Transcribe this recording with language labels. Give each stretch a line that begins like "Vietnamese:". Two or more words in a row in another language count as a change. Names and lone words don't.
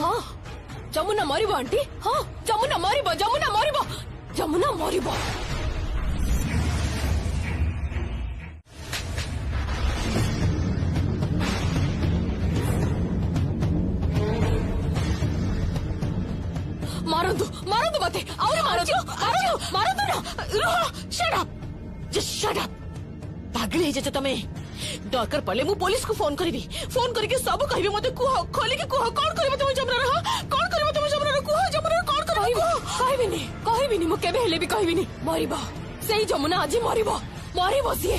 Odia: ହଁ ଯମୁନା ମରିବ ଆଣ୍ଟି, ହଁ ଯମୁନା ମରିବ, ଯମୁନା ମରିବ, ଯମୁନା ମରିବ। ମାରନ୍ତୁ, ମାରନ୍ତୁ ମତେ, ଆହୁରି ମାରନ୍ତୁ, ମାରନ୍ତୁ, ମାରନ୍ତୁ ନା।
English: Shut up! Just shut up!
Odia: ପାଗଳ ହେଇଯାଇଛ ତମେ। ଦରକାର ପଡ଼ିଲେ ମୁଁ ପୋଲିସକୁ ଫୋନ କରିବି, ଫୋନ କରିକି ସବୁ କହିବି। ମତେ କୁହ, ଖୋଲିକି କୁହ, କଣ କରିବ ତମେ ଯମୁନାର? ହଁ କଣ କରିବ ତମେ ଯମୁନାର? କୁହ ଯମୁନାର କଣ କରିବ? କହିବିନି, କହିବିନି, ମୁଁ କେବେ ହେଲେ ବି କହିବିନି। ମରିବ ସେଇ ଯମୁନା, ଆଜି ମରିବ, ମରିବ ସିଏ।